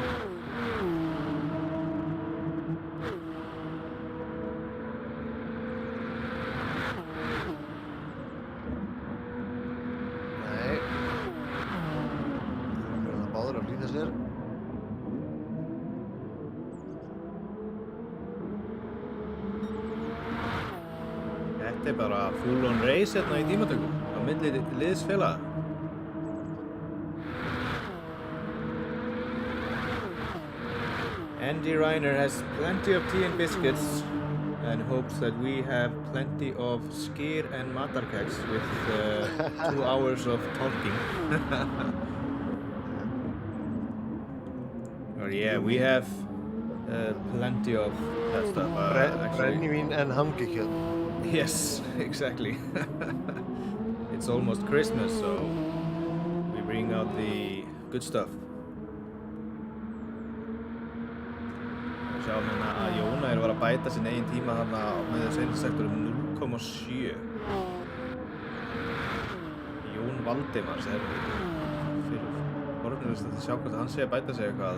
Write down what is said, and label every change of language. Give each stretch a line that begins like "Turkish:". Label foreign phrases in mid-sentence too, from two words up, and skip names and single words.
Icelandic: Nei. Það er báður að flýta sér. Þetta er bara
English: full on race
Icelandic: hérna í tímatökum á milli liðsfélaga.
English: Andy Reiner has plenty of tea and biscuits and hopes that we have plenty of skyr and matarkex with 2 hours of talking. Or yeah, we have plenty of that stuff actually.
Icelandic: Brennivín en hangikjöt.
English: Yes, exactly. It's almost Christmas, so we bring out the good stuff.
Icelandic: Sjáum hérna að Jóna var að bæta sinn eigin tíma þarna með seinasta sektor 0,7. Jón Valdimars er fyrir fornumist að sjá hvort hann sé að bæta sig eitthvað.